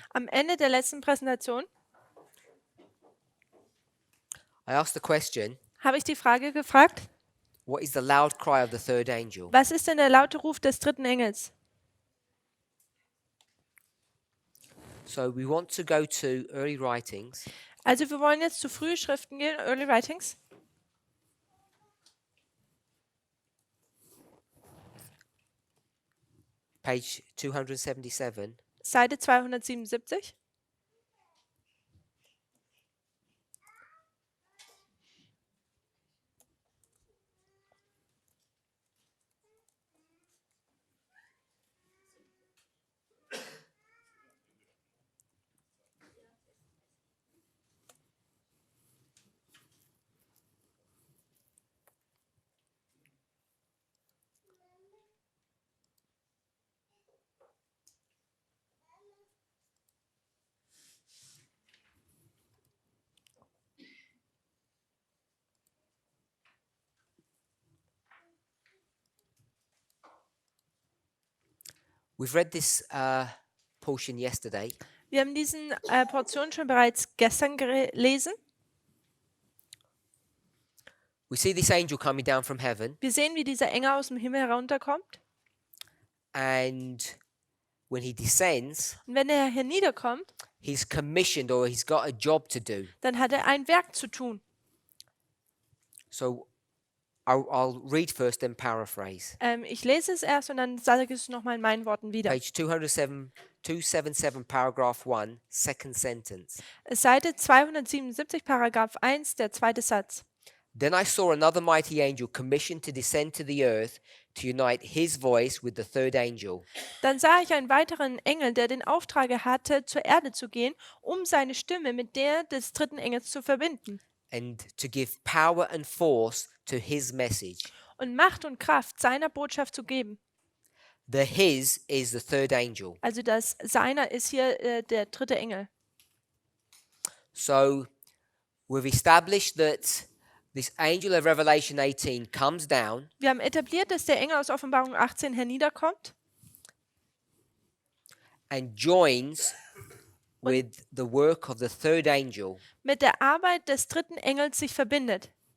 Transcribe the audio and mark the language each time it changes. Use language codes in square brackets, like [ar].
[de] Am Ende der letzten Präsentation [en] I asked the question, [de] habe ich die Frage gefragt, [en] what is the loud cry of the third angel? [de] was ist denn der laute Ruf des dritten Engels? [en] So we want to go to early writings, [de] Also wir wollen jetzt zu frühen Schriften gehen, Early Writings, [en] page 277. [de] Seite 277. [en] We've read this portion yesterday, [de] Wir haben diesen Portion schon bereits gestern gelesen. [en] we see this angel coming down from heaven, [de] Wir sehen, wie dieser Engel aus dem Himmel herunterkommt. [en] and when he descends, [de] Und wenn er hier niederkommt, [en] he's commissioned or he's got a job to do. [de] dann hat er ein Werk zu tun. [en] So I'll read first, then paraphrase. [de] Ich lese es erst und dann sage ich es nochmal in meinen Worten wieder. [en] Page 277, paragraph 1, second sentence. [de] Seite 277, Paragraph 1, der zweite Satz. [en] Then I saw another mighty angel commissioned to descend to the earth to unite his voice with the third angel. [de] Dann sah ich einen weiteren Engel, der den Auftrag hatte, zur Erde zu gehen, um seine Stimme mit der des dritten Engels zu verbinden [en] And to give power and force to his message. [de] und Macht und Kraft seiner Botschaft zu geben. [en] The his is the third angel. [de] Also das Seiner ist hier der dritte Engel. [en] So we've established that this angel of Revelation 18 comes down [de] Wir haben etabliert, dass der Engel aus Offenbarung 18 herniederkommt [en] and joins with the work of the third angel. [de] mit der Arbeit des dritten Engels sich verbindet.